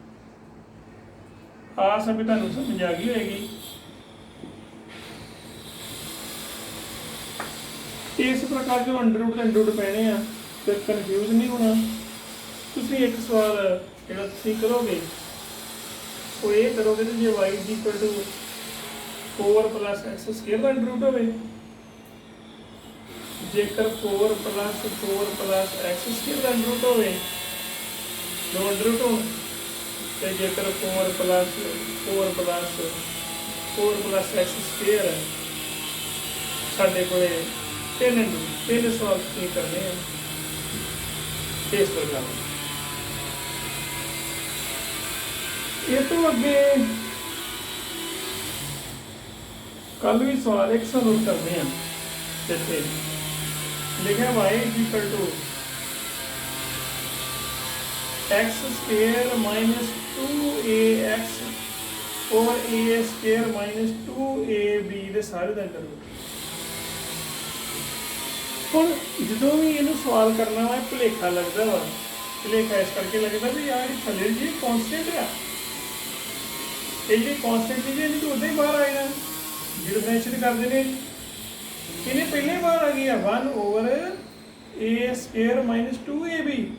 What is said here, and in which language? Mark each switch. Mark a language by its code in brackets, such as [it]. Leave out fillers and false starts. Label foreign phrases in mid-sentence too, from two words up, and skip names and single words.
[pa] ਆਸ ਹੈ ਵੀ ਤੁਹਾਨੂੰ ਸਮਝ ਆ ਗਈ ਹੋਏਗੀ। ਇਸ ਪ੍ਰਕਾਰ ਜੋ [en] under root [pa] ਪੈਣੇ ਆ ਤੇ ਕਨਫਿਊਜ਼ ਨਹੀਂ ਹੋਣਾ। ਤੁਸੀਂ ਇੱਕ ਸਵਾਲ ਜਿਹੜਾ ਤੁਸੀਂ ਕਰੋਗੇ ਉਹ ਇਹ ਕਰੋਗੇ ਕਿ ਜੇ [en] y is equal to 4 plus x square [pa] ਦਾ [en] under root [pa] ਹੋਵੇ, ਜੇਕਰ [en] 4 plus x square [pa] ਦਾ [en] under root [pa] ਹੋਵੇ, ਦੋ [en] under root [pa] ਹੋਣ, ਤੇ ਜੇਕਰ [en] 4 plus x square [pa] ਸਾਡੇ ਕੋਲੇ 3 ਸਵਾਲ ਤੁਸੀਂ ਕਰਨੇ ਆ ਇਸ ਪ੍ਰਕਾਰ। ਇਹ ਤੋਂ ਅੱਗੇ ਕੱਲ ਵੀ ਸਵਾਲ ਇੱਕ ਸੋਲਵ ਕਰਦੇ ਆ ਜਿੱਥੇ ਲਿਖਿਆ [en] y is equal to x square minus 2ax or a square minus 2ab [pa] ਦੇ ਸਾਰੇ ਦਾ [en] under root. [pa] ਹੁਣ ਜਦੋਂ ਵੀ ਇਹਨੂੰ ਸਵਾਲ ਕਰਨਾ ਵਾ ਭੁਲੇਖਾ ਲੱਗਦਾ ਵਾ। ਭੁਲੇਖਾ ਇਸ ਕਰਕੇ ਲੱਗਦਾ ਵੀ ਯਾਰ ਇਹ ਥੱਲੇ ਜੀ ਕੌਨਸਟੈਂਟ ਆ, ਇਹ ਜਿਹੜੀ ਕੌਨਸਟੈਂਟ ਚੀਜ਼ ਇਹਨੂੰ ਤਾਂ ਉਦਾਂ ਹੀ ਬਾਹਰ ਆ ਜਾਣਾ। ਜਦੋਂ ਡਿਫਰੈਂਸ਼ੀਏਟ ਕਰਦੇ ਨੇ ਇਹਨੇ ਪਹਿਲੇ ਬਾਹਰ ਆ ਗਈ ਆ 1/a [en] square minus 2ab.